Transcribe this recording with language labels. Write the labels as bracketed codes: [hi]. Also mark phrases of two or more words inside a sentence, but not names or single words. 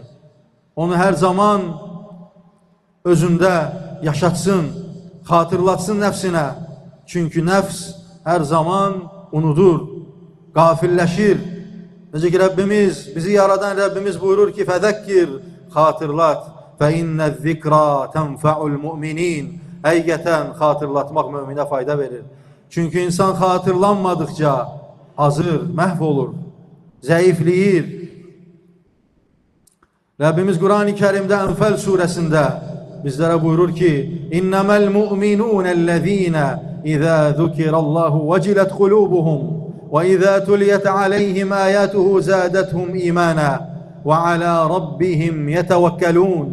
[az] Onu hər zaman özündə yaşatsın, xatırlatsın nəfsinə. Çünki nəfs hər zaman unudur, qafilləşir. Necə ki Rəbbimiz, bizi yaradan Rəbbimiz buyurur ki: Fəzəkkir, xatırlat, فَاِنَّ الذِّكْرَى تَنْفَعُ الْمُؤْمِنِينَ. Həqiqətən xatırlatmaq müminə fayda verir. Çünki insan xatırlanmadıkça azır, məhv olur, zəifliyir. Rəbbimiz Qur'an-ı Kərimdə Ənfəl surəsində bizlərə buyurur ki: [ar] إنما المؤمنون الذين إذا ذكر الله وجلت قلوبهم وإذا تليت عليهم آياته زادتهم إيمانا وعلى ربهم يتوكلون.